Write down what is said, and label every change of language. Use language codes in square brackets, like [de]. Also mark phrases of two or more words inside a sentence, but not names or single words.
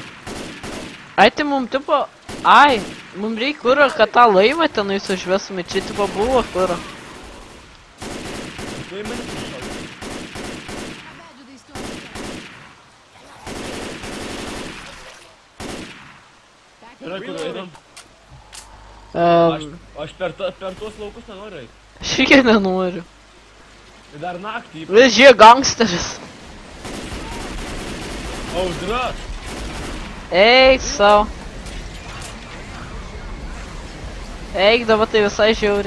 [lt] Ai, tai mum tipo... Ai, mum reikia kuro, kad tą laivą tenais užvesume. Čia tipo buvo kuro. Tu į mane prišaudai. [en] How bad do these storms get? [lt] Back Yra kur einam. Aš per tuos laukus nenoriu eiti. Aš irgi nenoriu. Ir dar naktį. Vežė gangsteris. Audra. Eik sau. Eik, dabar tai visai žiauriai.